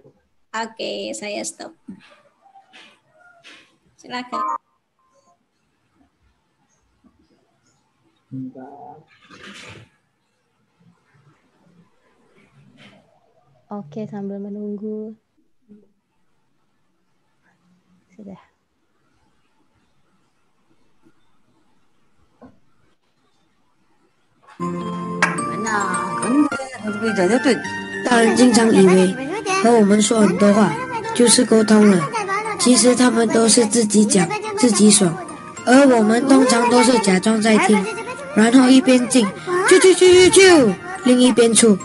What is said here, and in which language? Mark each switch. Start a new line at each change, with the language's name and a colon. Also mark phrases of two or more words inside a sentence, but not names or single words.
Indonesian: Oke, saya stop. Silakan. Oke, sambil menunggu. Sudah.
Chinese: 大人经常以为和我们说很多话就是沟通了，其实他们都是自己讲自己爽，而我们通常都是假装在听，然后一边进啾，另一边出。